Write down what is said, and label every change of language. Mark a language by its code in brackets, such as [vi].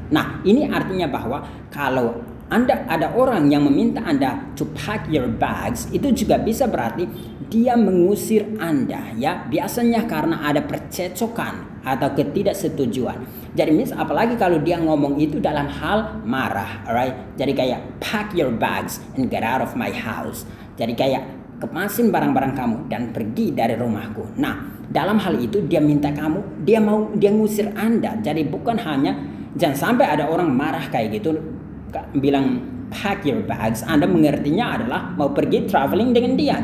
[id] Nah, ini artinya bahwa kalau ada orang yang meminta Anda [en] to pack your bags, [id] itu juga bisa berarti dia mengusir Anda ya. Biasanya karena ada percecokan atau ketidaksetujuan. Jadi apalagi kalau dia ngomong itu dalam hal marah, alright? Jadi kayak [en] pack your bags and get out of my house. [id] Jadi kayak kemasin barang-barang kamu dan pergi dari rumahku. Nah, dalam hal itu dia minta kamu, dia ngusir Anda. Jadi bukan hanya, jangan sampai ada orang marah kayak gitu bilang [en] pack your bags, [id] Anda mengertinya adalah mau pergi traveling dengan dia.